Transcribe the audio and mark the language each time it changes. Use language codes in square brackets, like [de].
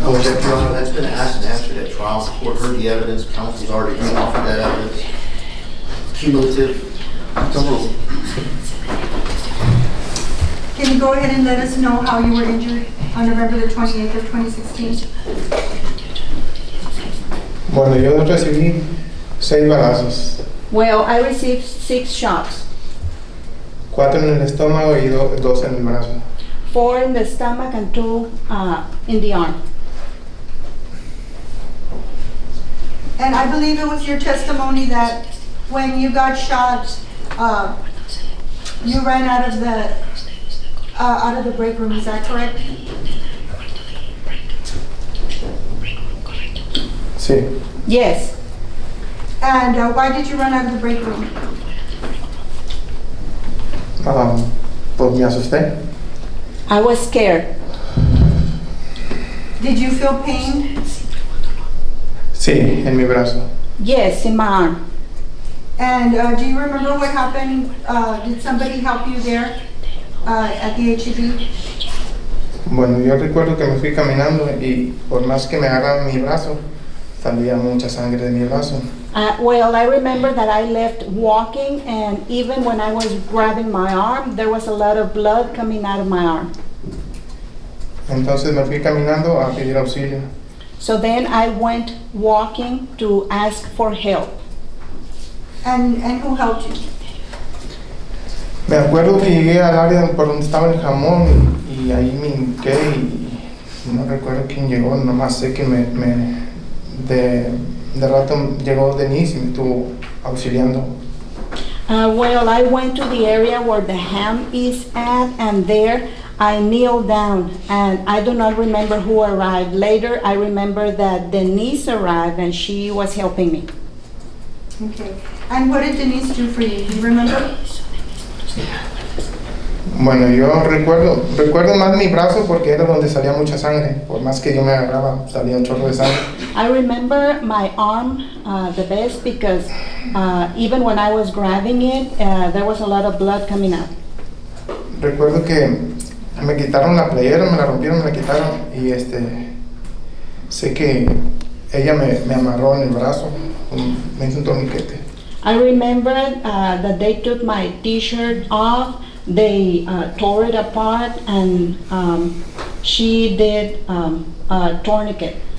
[en] Oh, Your Honor, that's been asked and answered at trial. The court heard the evidence. Counsel's already offered that evidence. Cumulative. Can you go ahead and let us know how you were injured on November the 28th of 2016? [es] bueno, yo recibí 6 balazos, [en] Well, I received 6 shots, [es] 4 en el estómago y 2 en el brazo. [en] 4 in the stomach and 2 in the arm. And I believe it was your testimony that when you got shot, you ran out of the break room. Is that correct? [es] Sí. [en] Yes. And why did you run out of the break room? [es] Pues me asusté. [en] I was scared. Did you feel pain? [es] Sí, en mi brazo. [en] Yes, in my arm. And do you remember what happened? Did somebody help you there at the HEB? [es] Bueno, yo recuerdo que me fui caminando y por más que me agarraban mi brazo, salía mucha sangre de mi brazo. [en] Well, I remember that I left walking, and even when I was grabbing my arm, there was a lot of blood coming out of my arm. [es] Entonces me fui caminando a pedir auxilio. [en] So then I went walking to ask for help. And who helped you? [es] Me acuerdo que llegué al área por donde estaba el jamón y ahí me hinqué y no recuerdo quién llegó, nomás sé que de rato llegó Denise y me estuvo auxiliando. [en] Well, I went to the area where the ham is at, and there I kneeled down, and I do not remember who arrived. Later, I remember that Denise arrived, and she was helping me. Okay. And what did Denise do for you? Do you remember? [es] Bueno, yo recuerdo más mi brazo porque era donde salía mucha sangre. Por más que yo me agarraba, salía un chorro de sangre. [en] I remember my arm the best because even when I was grabbing it, there was a lot of blood coming out. [es] Recuerdo que me quitaron la playera, me la rompieron, me la quitaron y sé que ella me amarró en el brazo, me hizo un torniquete. [en] I remember that they took my t-shirt off, they tore it apart, and she did a tourniquet.